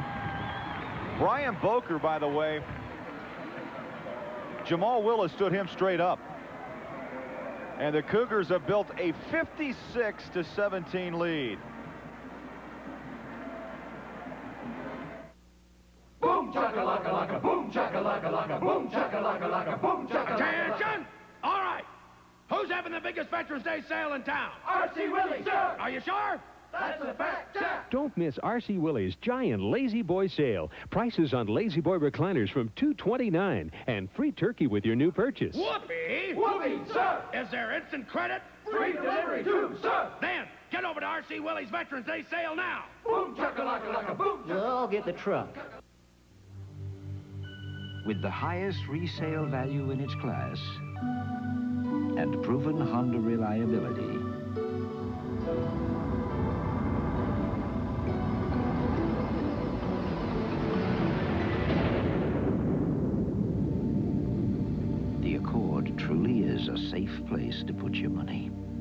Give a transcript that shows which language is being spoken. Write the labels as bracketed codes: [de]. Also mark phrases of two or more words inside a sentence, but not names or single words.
[en] Brian Boker, by the way, Jamal Willis stood him straight up. And the Cougars have built a 56-17 lead. Boom chaka-laka laka, boom chaka-laka laka, boom chaka-laka laka, boom chaka-laka. Attention! All right. Who's having the biggest Veterans Day sale in town? R.C. Willie's, sir. Are you sure? That's a fact, sir. Don't miss R.C. Willie's giant Lazy Boy sale. Prices on Lazy Boy recliners from $229 and free turkey with your new purchase. Whoopee! Whoopee, sir. Is there instant credit? Free delivery, too, sir. Then, get over to R.C. Willie's Veterans Day sale now. Boom chaka-laka laka, boom chaka. I'll get the truck. With the highest resale value in its class and proven Honda reliability, the Accord truly is a safe place to put your money.